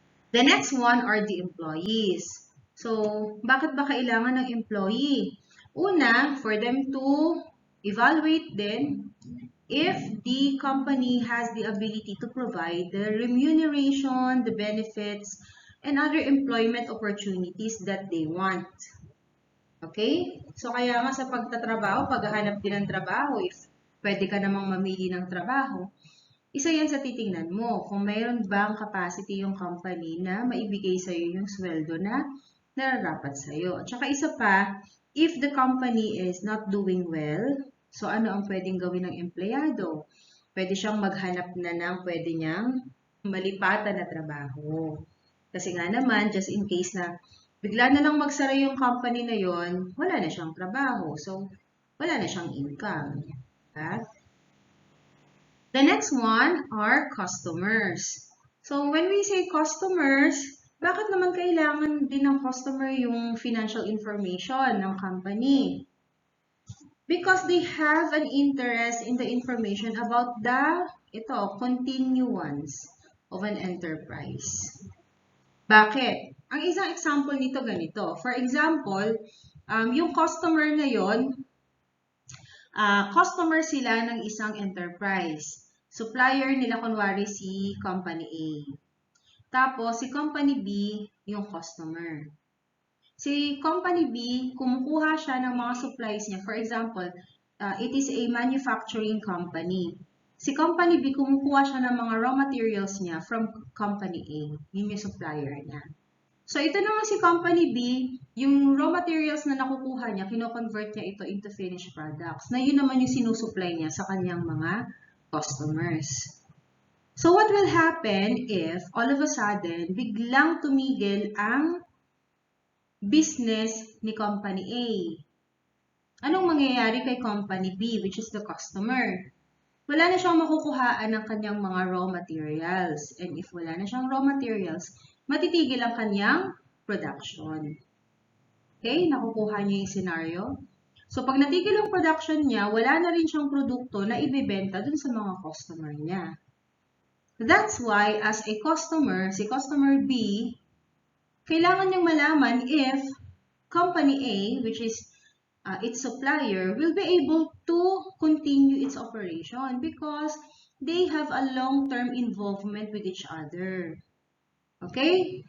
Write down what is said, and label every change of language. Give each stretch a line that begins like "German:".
English: The next one are the employees. So,
Filipino: bakit ba kailangan ng employee?
English: Una, for them to evaluate then if the company has the ability to provide the remuneration, the benefits, and other employment opportunities that they want. Okay?
Filipino: So, kaya nga sa pagtatrabaho, paghahanap din ng trabaho, if pwede ka namang mamili ng trabaho, isa yan sa titingnan mo, kung mayroon bang capacity yung company na maibigay sa'yo yung sweldo na nararapat sa'yo. At saka isa pa,
English: if the company is not doing well,
Filipino: so ano ang pwedeng gawin ng empleyado? Pwede siyang maghanap na ng pwede niyang malipatan na trabaho. Kasi nga naman,
English: just in case
Filipino: na bigla na lang magsara yung company na yon, wala na siyang trabaho. So, wala na siyang income. Diba?
English: The next one are customers. So, when we say customers,
Filipino: bakit naman kailangan din ng customer yung financial information
English: ng company? Because they have an interest in the information about the continuance of an enterprise.
Filipino: Bakit? Ang isang example nito ganito. For example, yung customer na yon, customer sila ng isang enterprise. Supplier nila kunwari si Company A. Tapos, si Company B yung customer. Si Company B, kumukuha siya ng mga supplies niya.
English: For example, it is a manufacturing company.
Filipino: Si Company B, kumukuha siya ng mga raw materials niya from Company A. Yun yung supplier niya. So, ito naman si Company B, yung raw materials na nakukuha niya, kino-convert niya ito into finished products, na yun naman yung sinusupply niya sa kanyang mga customers.
English: So, what will happen if all of a sudden, biglang tumigil ang business ni Company A?
Filipino: Anong mangyayari kay Company B,
English: which is the customer?
Filipino: Wala na siyang makukuhaan ng kanyang mga raw materials. And if wala na siyang raw materials, matitigil ang kanyang production. Okay? Nakukuha niyo yung scenario? So, pag natigil ang production niya, wala na rin siyang produkto na ibebenta dun sa mga customer niya.
English: That's why, as a customer, si customer B,
Filipino: kailangan niyang malaman
English: if Company A, which is its supplier, will be able to continue its operation because they have a long-term involvement with each other. Okay?